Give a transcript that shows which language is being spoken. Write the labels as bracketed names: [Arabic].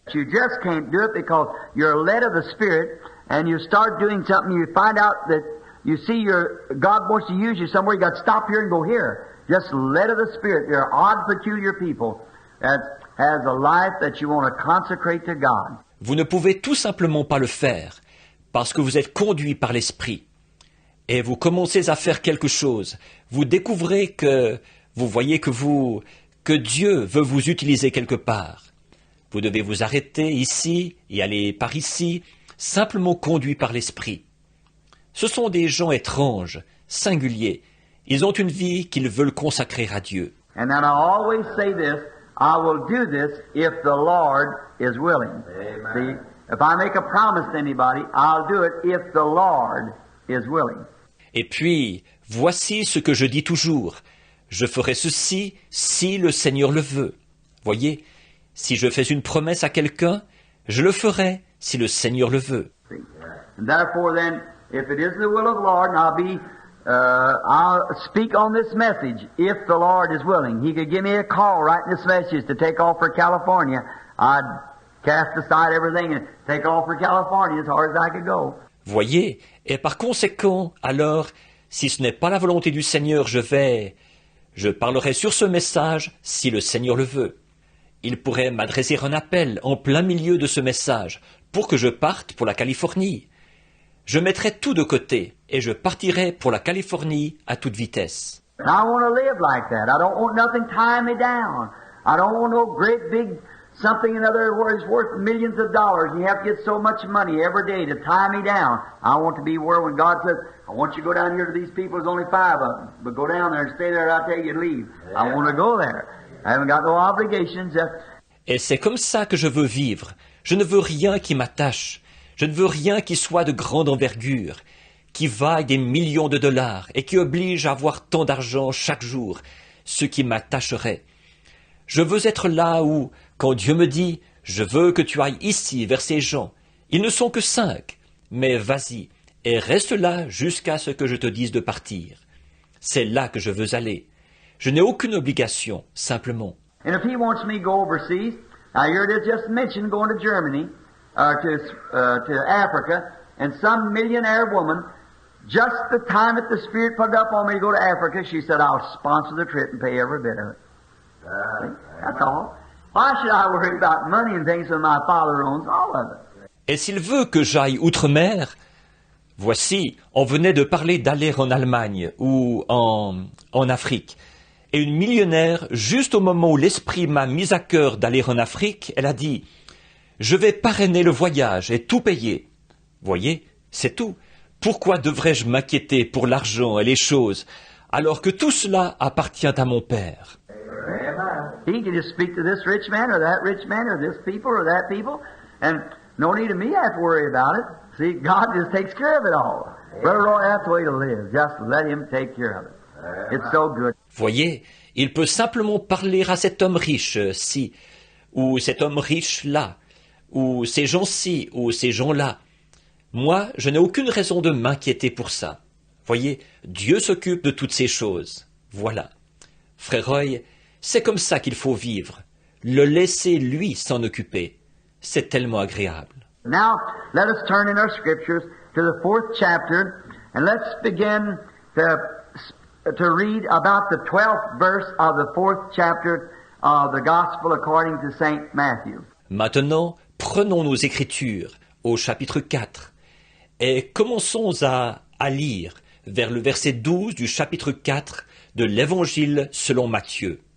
[English] You just can't do it because you're led of the Spirit and you start doing something, you find out that you see God wants to use you somewhere, you got to stop here and go here. Just led of the Spirit. You're odd, peculiar people that has a life that you want to consecrate to God. [French] Vous ne pouvez tout simplement pas le faire parce que vous êtes conduit par l'Esprit. Et vous commencez à faire quelque chose. Vous découvrez que vous voyez que Dieu veut vous utiliser quelque part. Vous devez vous arrêter ici et aller par ici, simplement conduit par l'Esprit. Ce sont des gens étranges, singuliers. Ils ont une vie qu'ils veulent consacrer à Dieu. [English] And then I always say this, I will do this if the Lord is willing. See, if I make a promise to anybody, I'll do it if the Lord is willing. [French] Et puis, voici ce que je dis toujours. Je ferai ceci si le Seigneur le veut. Voyez, si je fais une promesse à quelqu'un, je le ferai si le Seigneur le veut. [English] And therefore then, if it is the will of the Lord, and I'll speak on this message if the Lord is willing. He could give me a call writing this message to take off for California. I'd cast aside everything and take off for California as hard as I could go. [French] Voyez, et par conséquent, alors, si ce n'est pas la volonté du Seigneur, je parlerai sur ce message si le Seigneur le veut. Il pourrait m'adresser un appel en plein milieu de ce message pour que je parte pour la Californie. Je mettrai tout de côté et je partirai pour la Californie à toute vitesse. [English] I want to live like that. I don't want nothing tying me down. I don't want no great big something another where it's worth millions of dollars. You have to get so much money every day to tie me down. I want to be where when God says, I want you to go down here to these people, there's only 5 of them. But go down there and stay there, I'll tell you to leave. I want to go there. I haven't got no obligations. [French] Et c'est comme ça que je veux vivre. Je ne veux rien qui m'attache. Je ne veux rien qui soit de grande envergure, qui vaille des millions de dollars et qui oblige à avoir tant d'argent chaque jour, ce qui m'attacherait. Je veux être là où, quand Dieu me dit « Je veux que tu ailles ici vers ces gens », ils ne sont que 5, mais vas-y et reste là jusqu'à ce que je te dise de partir. C'est là que je veux aller. Je n'ai aucune obligation, simplement. [English] And if he wants me to go overseas, now here it is just mentioned going to Germany, to Africa, and some millionaire woman, just the time that the Spirit put it up on me to go to Africa, she said, I'll sponsor the trip and pay every bit of it. That's all. Why should I worry about money and things when my Father owns all of it? [French] Et s'il veut que j'aille outre-mer, voici, on venait de parler d'aller en Allemagne ou en Afrique. Et une millionnaire, juste au moment où l'Esprit m'a mis à cœur d'aller en Afrique, elle a dit « Je vais parrainer le voyage et tout payer. » Voyez, c'est tout. Pourquoi devrais-je m'inquiéter pour l'argent et les choses, alors que tout cela appartient à mon Père? [English] He can just speak to this rich man or that rich man or this people or that people, and no need of me to have to worry about it. See, God just takes care of it all. Brother Roy, that's the way to live. Just let Him take care of it. It's so good. [French] Voyez, il peut simplement parler à cet homme riche-ci, ou cet homme riche-là, ou ces gens-ci, ou ces gens-là. Moi, je n'ai aucune raison de m'inquiéter pour ça. Voyez, Dieu s'occupe de toutes ces choses. Voilà. Frère Roy, c'est comme ça qu'il faut vivre. Le laisser, lui, s'en occuper. C'est tellement agréable. [English] Now, let us turn in our scriptures to the 4th chapter, and let's begin to read about the 12th verse of the 4th chapter of the Gospel according to St. Matthew. [French] Maintenant, prenons nos Écritures au chapitre 4 et commençons à lire vers le verset 12 du chapitre 4 de l'Évangile selon Matthieu.